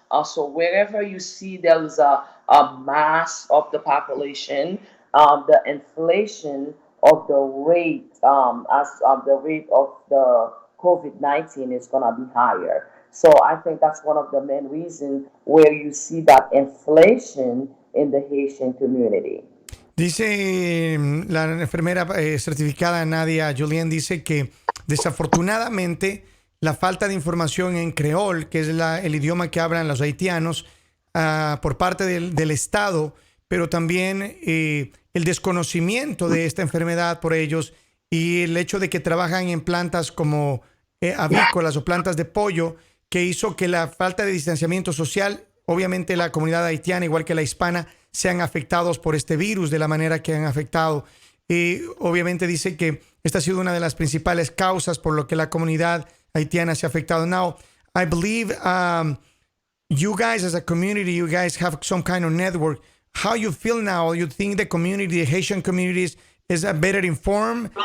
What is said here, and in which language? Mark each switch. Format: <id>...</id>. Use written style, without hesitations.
<en>So wherever you see there's a mass of the population, the inflation of the rate as the rate of the COVID-19 is gonna be higher. So I think that's one of the main reasons where you see that inflation in the Haitian community.</en> <es>Dice la enfermera certificada Nadya, Julien, dice que desafortunadamente la falta de información en creol, que es el idioma que hablan los haitianos, por parte del Estado, pero también el desconocimiento de esta enfermedad por ellos y el hecho de que trabajan en plantas como avícolas o plantas de pollo, que hizo que la falta de distanciamiento social, obviamente la comunidad haitiana, igual que la hispana, sean afectados por este virus de la manera que han afectado. y obviamente dice que esta ha sido una de las principales causas por lo que la comunidad haitiana se ha afectado.</es> <en>Now, I believe you guys as a community, you guys have some kind of network. How you feel now? You think the community, the Haitian communities, is better informed?</en>